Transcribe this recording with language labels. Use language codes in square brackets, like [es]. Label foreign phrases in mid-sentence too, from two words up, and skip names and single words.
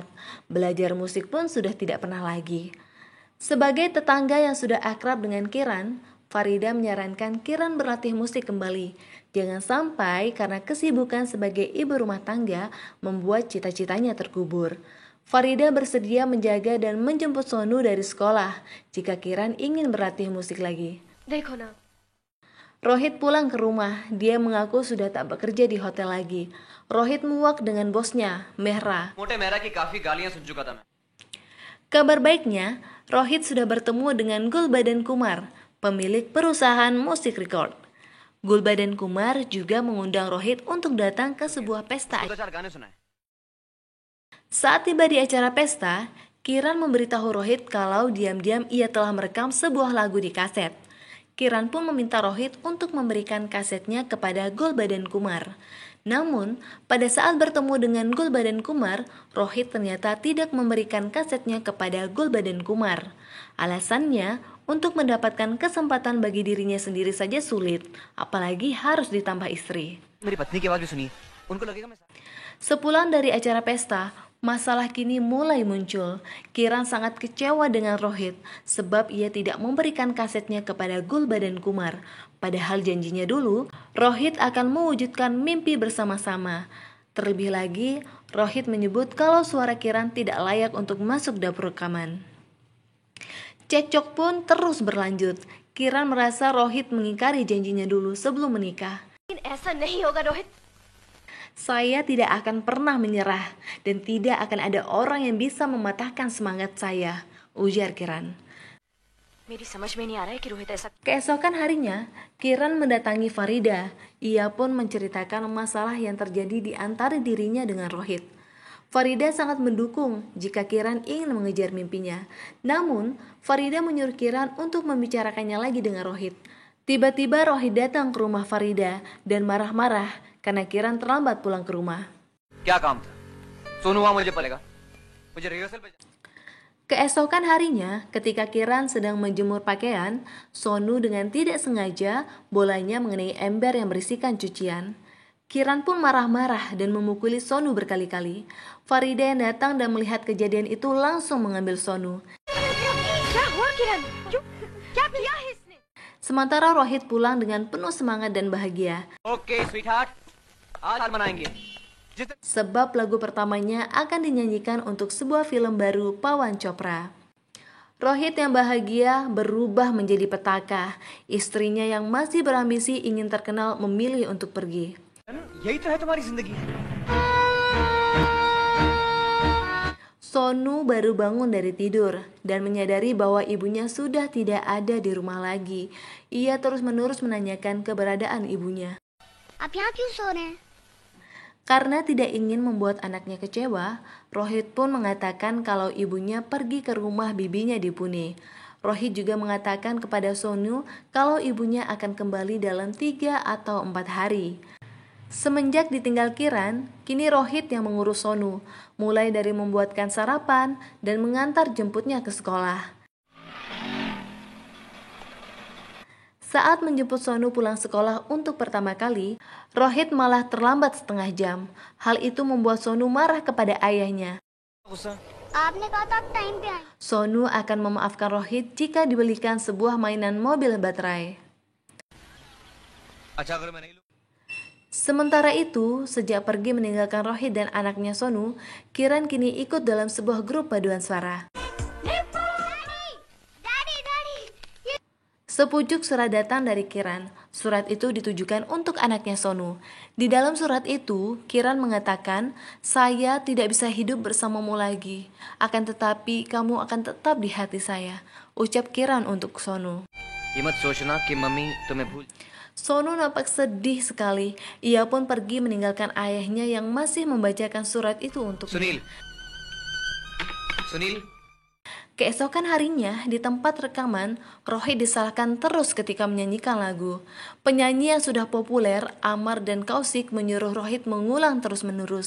[id] Belajar musik pun sudah tidak pernah lagi. Sebagai tetangga yang sudah akrab dengan Kiran, Farida menyarankan Kiran berlatih musik kembali. Jangan sampai karena kesibukan sebagai ibu rumah tangga membuat cita-citanya terkubur. Farida bersedia menjaga dan menjemput Sonu dari sekolah jika Kiran ingin berlatih musik lagi. [hi] देखो ना [id] Rohit pulang ke rumah, dia mengaku sudah tak bekerja di hotel lagi. Rohit muak dengan bosnya, Mehra. [hi] मोटे मेहरा की काफी गालियां सुन चुका था मैं। [id] Kabar baiknya, Rohit sudah bertemu dengan Gulbadan Kumar, pemilik perusahaan musik record. Gulbadan Kumar juga mengundang Rohit untuk datang ke sebuah pesta. [hi] दो चार गाने सुनाए। [id] Saat tiba di acara pesta, Kiran memberitahu Rohit kalau diam-diam ia telah merekam sebuah lagu di kaset. Kiran pun meminta Rohit untuk memberikan kasetnya kepada Gulbadan Kumar. Namun, pada saat bertemu dengan Gulbadan Kumar, Rohit ternyata tidak memberikan kasetnya kepada Gulbadan Kumar. Alasannya, untuk mendapatkan kesempatan bagi dirinya sendiri saja sulit, apalagi harus ditambah istri. [hi] मेरी पत्नी की आवाज भी सुनी, उनको लगेगा मैं। [id] Sepulang dari acara pesta, masalah kini mulai muncul. Kiran sangat kecewa dengan Rohit sebab ia tidak memberikan kasetnya kepada Gulbadan Kumar. Padahal janjinya dulu, Rohit akan mewujudkan mimpi bersama-sama. Terlebih lagi, Rohit menyebut kalau suara Kiran tidak layak untuk masuk dapur rekaman. Cekcok pun terus berlanjut. Kiran merasa Rohit mengingkari janjinya dulu sebelum menikah. [hi] लेकिन ऐसा नहीं होगा रोहित [id] Saya tidak akan pernah menyerah dan tidak akan ada orang yang bisa mematahkan semangat saya, ujar Kiran. [hi] मेरी समझ में नहीं आ रहा है कि रोहित ऐसा [id] Keesokan harinya, Kiran mendatangi Farida. Ia pun menceritakan masalah yang terjadi di antara dirinya dengan Rohit. Farida sangat mendukung jika Kiran ingin mengejar mimpinya. Namun, Farida menyuruh Kiran untuk membicarakannya lagi dengan Rohit. Tiba-tiba Rohit datang ke rumah Farida dan marah-marah karena Kiran terlambat pulang ke rumah. [hi] क्या काम था? सोनू वहां मुझे पलेगा। मुझे रिहर्सल पे [id] Keesokan harinya, ketika Kiran sedang menjemur pakaian, Sonu dengan tidak sengaja bolanya mengenai ember yang berisikan cucian. Kiran pun marah-marah dan memukuli Sonu berkali-kali. Farida yang datang dan melihat kejadian itu langsung mengambil Sonu. [hi] क्या हुआ किरण क्यों क्या किया है इसने [id] Sementara Rohit pulang dengan penuh semangat dan bahagia. [en] okay sweetheart, [hi] आज मनाएंगे। [id] Sebab lagu pertamanya akan dinyanyikan untuk sebuah film baru Pawan Chopra. Rohit yang bahagia berubah menjadi petaka. Istrinya yang masih berambisi ingin terkenal memilih untuk pergi. [hi] यही तो है तुम्हारी जिंदगी। [id] Sonu baru bangun dari tidur dan menyadari bahwa ibunya sudah tidak ada di rumah lagi. Ia terus-menerus menanyakan keberadaan ibunya. [hi] आप यहाँ क्यों सो रहे हैं? [id] Karena tidak ingin membuat anaknya kecewa, Rohit pun mengatakan kalau ibunya pergi ke rumah bibinya di Pune. Rohit juga mengatakan kepada Sonu kalau ibunya akan kembali dalam 3 atau 4 hari. Semenjak ditinggal Kiran, kini Rohit yang mengurus Sonu, mulai dari membuatkan sarapan dan mengantar jemputnya ke sekolah. Saat menjemput Sonu pulang sekolah untuk pertama kali, Rohit malah terlambat setengah jam. Hal itu membuat Sonu marah kepada ayahnya. [hi] आपने कहा था आप टाइम पे आए। [id] Sonu akan memaafkan Rohit jika dibelikan sebuah mainan mobil baterai. [hi] अच्छा अगर मैं नहीं लूं [id] Sementara itu, sejak pergi meninggalkan Rohit dan anaknya Sonu, Kiran kini ikut dalam sebuah grup paduan suara. Sepucuk surat datang dari Kiran. Surat itu ditujukan untuk anaknya Sonu. Di dalam surat itu, Kiran mengatakan, "Saya tidak bisa hidup bersamamu lagi. Akan tetapi, kamu akan tetap di hati saya." Ucap Kiran untuk Sonu. [hi] ये मत सोचना कि मम्मी तुम्हें भूल। [id] Sonu nampak sedih sekali. Ia pun pergi meninggalkan ayahnya yang masih membacakan surat itu untuknya. Sunil. Keesokan harinya, di tempat rekaman, Rohit disalahkan terus ketika menyanyikan lagu. Penyanyi yang sudah populer, Amar dan Kaushik menyuruh Rohit mengulang terus-menerus.